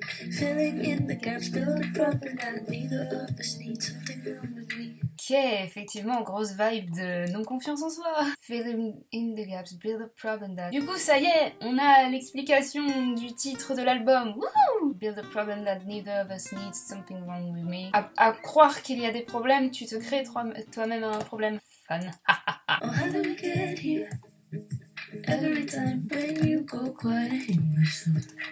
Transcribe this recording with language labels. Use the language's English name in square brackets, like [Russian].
[English] Filling in the gaps, build a problem that neither of us need. Something wrong with me. [French] Ok, effectivement, grosse vibe de non-confiance en soi. [English] Filling in the gaps, build a problem that... [French] Du coup, ça y est, on a l'explication du titre de l'album. Wouhou! [English] Build a problem that neither of us needs, something wrong with me. [French] À croire qu'il y a des problèmes, tu te crées toi-même un problème. [English] Fun. Oh, how do we get here? Every time when you go quiet, I hate myself.